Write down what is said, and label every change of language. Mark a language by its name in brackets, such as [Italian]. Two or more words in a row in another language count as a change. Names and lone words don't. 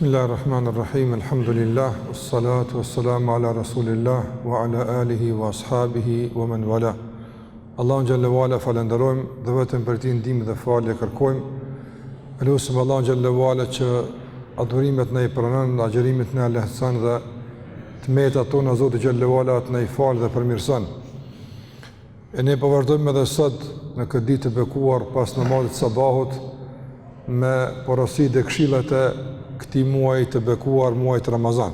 [Arabic] بسم الله الرحمن الرحيم. الحمد لله، والصلاة والسلام على رسول الله وعلى آله وأصحابه ومن والاه. [Albanian] Allahun [Arabic] جل وعلا [Albanian] falenderojmë dhe vetëm për ti ndihmë dhe falje kërkojmë. Lutim Allahun [Arabic] جل وعلا [Albanian] që adhurimet na i pranon, agjërimet na lehtëson dhe tmetat tona Zoti [Arabic] جل وعلا [Albanian] të na i falë dhe përmirëson. E ne po vazhdojmë edhe sot në këtë ditë të bekuar pas namazit sabahut me porositë dhe këshillat e këtij muaji të bekuar, muajit Ramazan.